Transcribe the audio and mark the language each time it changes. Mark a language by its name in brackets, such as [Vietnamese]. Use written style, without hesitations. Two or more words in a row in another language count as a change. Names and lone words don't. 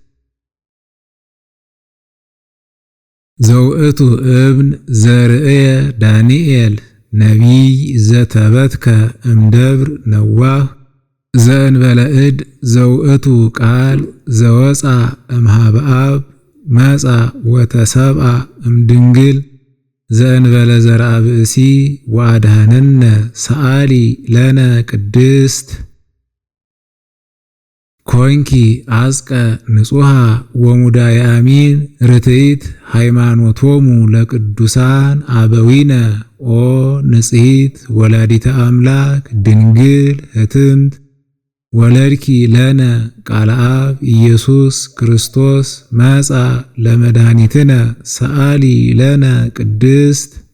[Geez] ዘውእቱ እብን ዘርእየ ዳንኤል ነቢይ ዘተበትከ እምደብር ነዋህ ዘእንበለ እድ ዘውእቱ ቃል ዘወፃ እምሃበ አብ መጻ ወተሰብአ እምድንግል ዘእንበለ ዘርአ ብእሲ ወአድኀነነ ሰአሊ ለነ ቅድስት ኮንኪ አጽቀ ንጹሃ ወሙዳየ አሚን ርትዕት ሃይማኖቶሙ ለቅዱሳን አበዊነ ኦ ንጽሕት ወላዲተ አምላክ ድንግል ህትምት ወለድኪ ለነ ቃለ አብ ኢየሱስ ክርስቶስ መጻ ለመድኃኒትነ ሰአሊ ለነ ቅድስት